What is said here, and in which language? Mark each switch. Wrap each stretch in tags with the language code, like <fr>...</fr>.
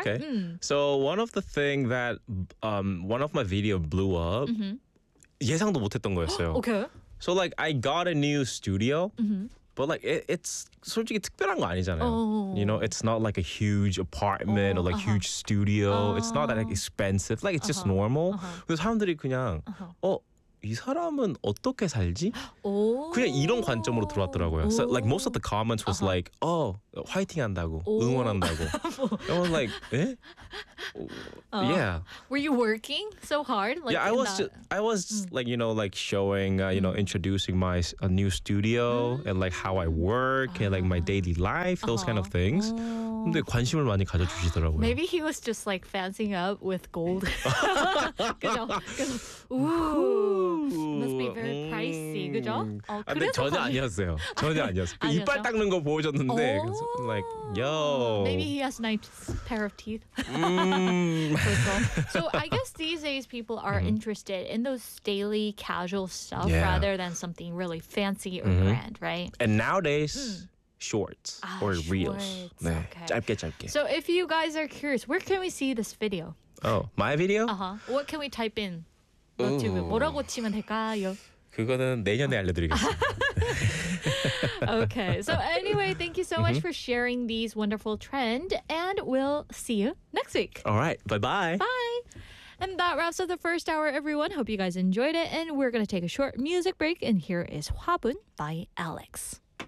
<en>Okay. Mm. So one of the thing that one of my video blew up</en> <ko>예상도 못했던 거였어요.</ko> <en>Okay. So like I got a new studio, but like it's</en> <ko>솔직히 특별한 거 아니잖아요.</ko> <en>You know, it's not like a huge apartment or like huge studio. It's not that like, expensive. Like it's just normal.</en> <ko>그래서 사람들이 그냥 이 사람은 어떻게 살지? 그냥 이런 관점으로 들어왔더라고요.</ko> <en>So, like most of the comments was like, "Oh,</en> <ko>화이팅한다고, 응원한다고."</ko> <en>I was like, "Yeah." Were you working so hard? Like, yeah, I was. I was like, you know, like showing, you know, introducing my new studio and like how I work and like my daily life, those kind of things.</en> <ko>근데 관심을 많이 가져주시더라고요.</ko> <en>Maybe he was just like fancying up with gold.</en> <ko>그죠?</ko> <en>Must be very pricey, 그죠?</en> <ko>근데 전혀 아니었어요. 전혀 아니었어요. 이빨 닦는 거 보여줬는데 그래서</ko> <en>like, yo. Maybe he has a nice pair of teeth. So I guess these days people are interested in those daily casual stuff rather than something really fancy or grand, right? And nowadays... Shorts or shorts. Reels.</en> <ko>네.</ko> <en>Okay.</en> <ko>짧게 짧게.</ko> <en>So if you guys are curious, where can we see this video? Oh, my video? What can we type in?</en> <ko>유튜브 뭐라고 치면 될까요? 그거는 내년에 알려드리겠습니다.</ko> <en>Okay. So anyway, thank you so much for sharing these wonderful trend, and we'll see you next week. All right. Bye-bye. Bye. And that wraps up the first hour, everyone. Hope you guys enjoyed it, and we're going to take a short music break, and here is 화분 by Alex.</en>